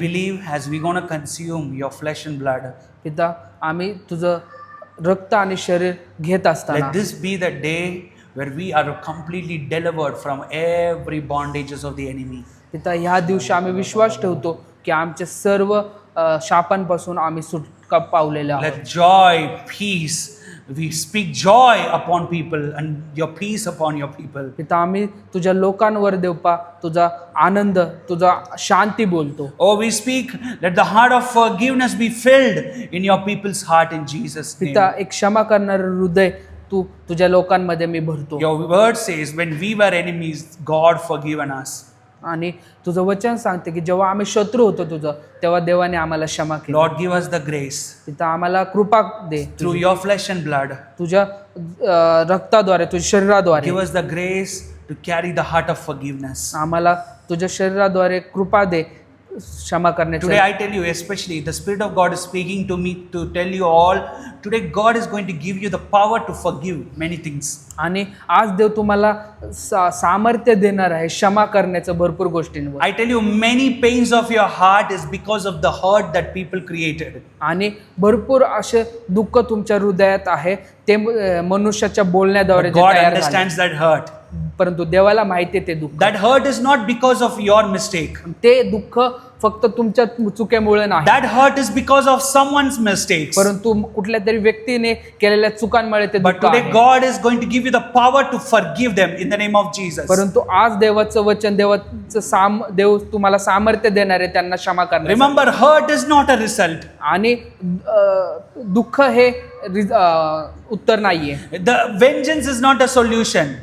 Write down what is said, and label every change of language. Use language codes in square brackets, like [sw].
[en] believe as we're going to consume your flesh and blood, [mr] पिता आम्ही तुझं रक्त आणि शरीर घेत असताना [en] let this be the day where we are completely delivered from every bondages of the enemy. [mr] पिता ह्या दिवशी आम्ही विश्वास ठेवतो की आमच्या सर्व शापांपासून आम्ही सुटका पावलेले आहोत. [en] Let joy, peace, we speak joy upon people and your peace upon your people. [mr] पिता आम्ही तुझ्या लोकांवर देवपा तुझा आनंद, तुझा शांती बोलतो. [en] Oh, we speak, let the heart of forgiveness be filled in your people's heart in Jesus' name. [mr] पिता एक क्षमा करणारं हृदय तू तुझ्या लोकांमध्ये मी भरतो. [en] Your word says, when we were enemies, God forgiven us. [mr] आणि तुझं वचन सांगते की जेव्हा आम्ही शत्रू होतो तुझं, तेव्हा देवाने आम्हाला क्षमा केली. [en] Lord, give us the grace [mr] पिता आम्हाला कृपा दे, [en] through your flesh and blood. [mr] तुझ्या रक्ताद्वारे, तुझ्या शरीराद्वारे [en] Give us the grace to carry the heart of forgiveness. [mr] आम्हाला तुझ्या शरीराद्वारे कृपा दे क्षमा करण्याचं [en] Today I tell you, especially the Spirit of God is speaking to me to tell you all, today God is going to give you the power to forgive many things. [mr] आणि आज देव तुम्हाला सामर्थ्य देणार आहे क्षमा करण्याचं भरपूर गोष्टींवर. [en] I tell you, many pains of your heart is because of the hurt that people created. [mr] आणि भरपूर असे दुःख तुमच्या हृदयात आहे ते मनुष्याच्या बोलण्याद्वारे जे [en] God [mr] तयार झाले. [en] understands that hurt. [mr] परंतु देवाला माहिती आहे ते दुःख. [en] That hurt is not because of your mistake. [mr] ते दुःख फक्त तुमच्या चुकीमुळे नाही, [en] That hurt is because of someone's mistakes. [mr] परंतु कुठल्या तरी व्यक्तीने केलेल्या चुकांमुळे ते [en] But [mr] दुःख [en] today [mr] आहे. [en] God is going to give you the power to forgive them in the name of Jesus. [mr] परंतु आज देवाचं वचन देव तुम्हाला सामर्थ्य देणार आहे त्यांना क्षमा करण्याचं. [en] Remember, hurt is not a result. [mr] आणि दुःख हे उत्तर नाहीये, [en] The vengeance is not a solution.